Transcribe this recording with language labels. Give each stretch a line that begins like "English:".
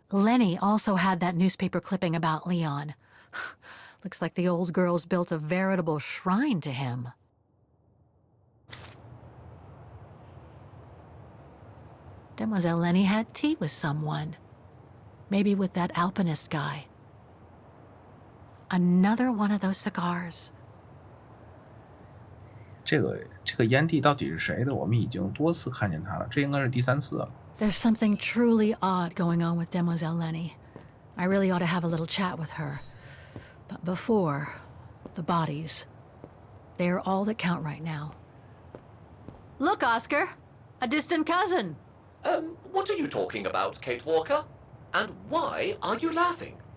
English: Lenny also had that newspaper clipping about Leon. Looks like the old girls built a veritable shrine to him. Demoiselle Lenny had tea with someone. Maybe with that alpinist guy. Another one of those cigars.
Chinese: 这个烟蒂到底是谁的？我们已经多次看见它了，这应该是第3次了。
English: There's something truly odd going on with Demoiselle Lenny. I really ought to have a little chat with her. But before, the bodies. They're all that count right now. Look, Oscar! A distant cousin! What are you talking about, Kate Walker? And why are you laughing?